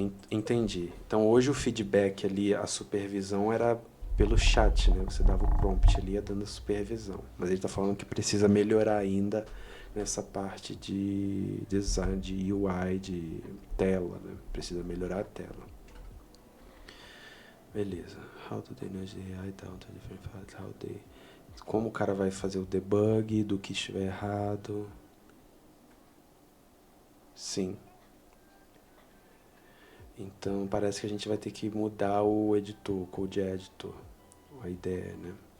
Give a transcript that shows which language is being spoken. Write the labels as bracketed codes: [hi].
[pt] Entendi. Então, hoje o feedback ali, a supervisão era pelo chat, né? Você dava o prompt ali, ia dando a supervisão. Mas ele está falando que precisa melhorar ainda nessa parte de design, de UI, de tela, né? Precisa melhorar a tela. Beleza. [en] How do they manage the AI down to different files? [pt] Como o cara vai fazer o debug do que estiver errado? Sim. Então parece que a gente vai ter que mudar o editor, o code editor, a ideia, né?